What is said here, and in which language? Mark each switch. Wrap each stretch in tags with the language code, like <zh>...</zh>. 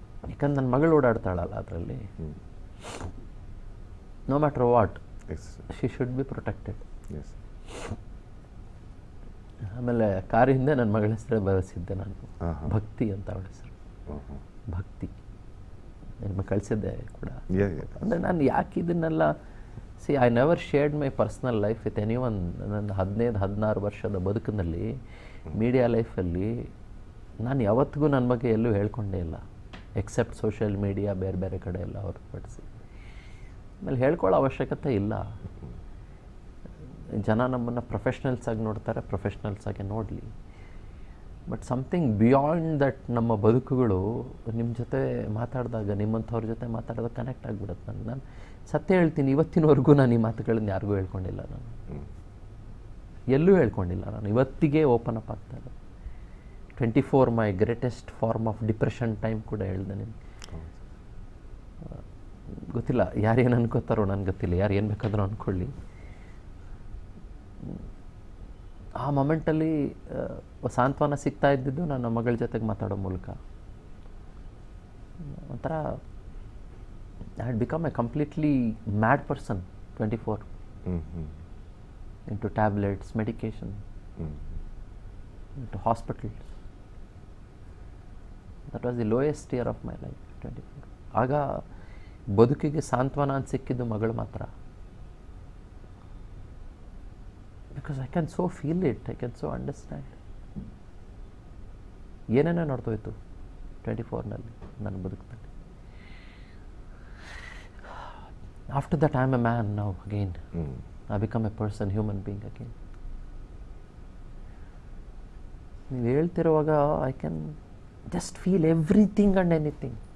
<kn>ಯಾಕಂದ್ರೆ ನನ್ನ ಮಗಳು ಓಡಾಡ್ತಾಳಲ್ಲ ಅದರಲ್ಲಿ.</kn> <en>No matter what, she should be protected.</en> <kn>ಆಮೇಲೆ ಕಾರ್ ಹಿಂದೆ ನನ್ನ ಮಗಳ ಹೆಸರೇ ಬರೆಸಿದ್ದೆ ನಾನು, ಭಕ್ತಿ ಅಂತ ಅವಳ ಹೆಸರು, ಭಕ್ತಿ. ನಿಮಗೆ ಕಳಿಸಿದ್ದೆ ಕೂಡ. ಅಂದರೆ ನಾನು ಯಾಕೆ ಇದನ್ನೆಲ್ಲ</kn> <en>I never shared my personal life with anyone.</en> <kn>ನನ್ನ 15-16 ವರ್ಷದ ಬದುಕಿನಲ್ಲಿ, ಮೀಡಿಯಾ ಲೈಫಲ್ಲಿ ನಾನು ಯಾವತ್ತಿಗೂ ನನ್ನ ಬಗ್ಗೆ ಎಲ್ಲೂ ಹೇಳ್ಕೊಂಡೇ ಇಲ್ಲ, ಎಕ್ಸೆಪ್ಟ್ ಸೋಷಿಯಲ್ ಮೀಡಿಯಾ, ಬೇರೆ ಬೇರೆ ಕಡೆ ಎಲ್ಲ ಹೊರತುಪಡಿಸಿ. ಆಮೇಲೆ ಹೇಳ್ಕೊಳ್ಳೋ ಅವಶ್ಯಕತೆ ಇಲ್ಲ. ಜನ ನಮ್ಮನ್ನು ಪ್ರೊಫೆಷ್ನಲ್ಸಾಗಿ ನೋಡ್ತಾರೆ, ಪ್ರೊಫೆಷ್ನಲ್ಸಾಗೆ ನೋಡಲಿ.</kn> <en>but something beyond that</en> <kn>ನಮ್ಮ ಬದುಕುಗಳು ನಿಮ್ಮ ಜೊತೆ ಮಾತಾಡಿದಾಗ, ನಿಮ್ಮಂಥವ್ರ ಜೊತೆ ಮಾತಾಡಿದಾಗ ಕನೆಕ್ಟ್ ಆಗಿಬಿಡುತ್ತೆ. ನಾನು ಸತ್ಯ ಹೇಳ್ತೀನಿ, ಇವತ್ತಿನವರೆಗೂ ನಾನು ಈ ಮಾತುಗಳನ್ನು ಯಾರಿಗೂ ಹೇಳ್ಕೊಂಡಿಲ್ಲ. ನಾನು ಎಲ್ಲೂ ಹೇಳ್ಕೊಂಡಿಲ್ಲ. ನಾನು ಇವತ್ತಿಗೆ ಓಪನ್ ಅಪ್ ಆಗ್ತಾ ಇದ್ದೆ.</kn> <en>24 my greatest form of depression time</en> <kn>ಕೂಡ ಹೇಳಿದೆ ನಿಮಗೆ. ಗೊತ್ತಿಲ್ಲ ಯಾರೇನು ಅನ್ಕೋತಾರೋ, ನನಗೆ ಗೊತ್ತಿಲ್ಲ. ಯಾರು ಏನು ಬೇಕಾದರೂ ಅಂದ್ಕೊಳ್ಳಿ. ಆ ಮೊಮೆಂಟಲ್ಲಿ ಸಾಂತ್ವನ ಸಿಗ್ತಾ ಇದ್ದಿದ್ದು ನನ್ನ ಮಗಳ ಜೊತೆಗೆ ಮಾತಾಡೋ ಮೂಲಕ.</kn> <en>ಒಂಥರ I had become a completely mad person, 24, into tablets, medication, into hospitals. That was the lowest year of my life, 24.</en> <kn>ಆಗ ಬದುಕಿಗೆ ಸಾಂತ್ವನ ಅಂತ ಸಿಕ್ಕಿದ್ದು ಮಗಳು ಮಾತ್ರ.</kn> <en>Because I can so feel it, I can so understand.</en> <kn>ಏನೇನೋ ನೋಡ್ತೋಯ್ತು 24ನಲ್ಲಿ ನನ್ನ ಬದುಕಿನಲ್ಲಿ.</kn> <en>After that, I am a man now again. I become a person, human being again.</en> <kn>ನೀವು ಹೇಳ್ತಿರುವಾಗ</kn> <en>I can just feel everything and anything.</en>